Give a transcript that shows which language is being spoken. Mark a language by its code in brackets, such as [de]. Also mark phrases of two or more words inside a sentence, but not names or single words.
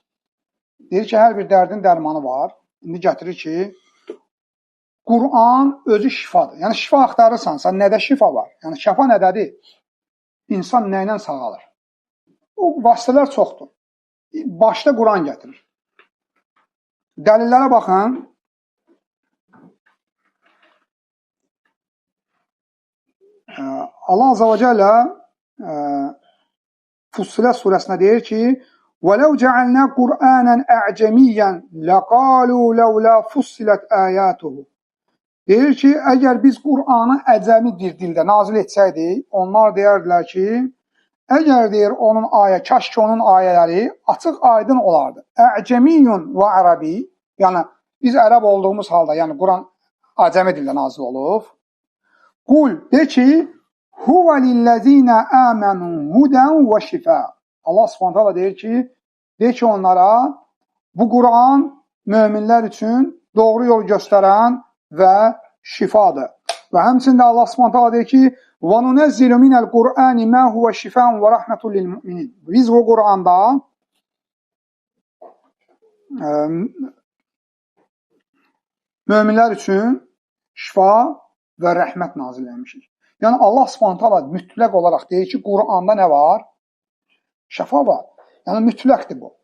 [az] Deyir ki, hər bir dərdin dərmanı var. İndi gətirir ki, Quran özü şifadır. Yəni, şifa axtarırsansa, nədə şifa var? Yəni, şəfa nədədir? İnsan nə ilə sağalır? O vasitələr çoxdur. Başda Quran gətirir. Dəlillərə baxın. Allah [ar] عز وجل [az] Fussilet suresinde deyir ki [ar] وَلَوْ جَعَلْنَا قُرْآنًا أَعْجَمِيًّا لَقَالُوا لَوْلَا فُصِّلَتْ آيَاتُهُ. [az] Deyir ki, əgər biz Qur'anı əcəmi bir dildə nazil etsəydik, onlar deyərdilər ki, əgər deyir onun kaş ki onun ayələri açıq aydın olardı. [ar] أعجمي وعربي, [az] yəni biz ərəb olduğumuz halda, yəni Quran əcəmi dildə nazil olub. [ar] قل, [az] de ki, [ar] هو للذين آمنوا هدى وشفاء. الله سبحانه [az] deyir ki, de ki onlara, bu Quran möminlər üçün doğru yol göstərən və şifadır. Və həmçində [ar] الله سبحانه [az] deyir ki, [ar] وَنُنَزِّلُ مِنَ الْقُرْآنِ مَا هُوَ شِفَاءٌ وَرَحْمَةٌ لِلْمُؤْمِنِينَ. [az] Biz bu Quranda möminlər üçün şifa və rəhmət nazil etmişik. Yəni [ar] الله سبحانه [az] mütləq olaraq deyir ki, Quranda nə var? Şəfa var. Yəni mütləqdir bu.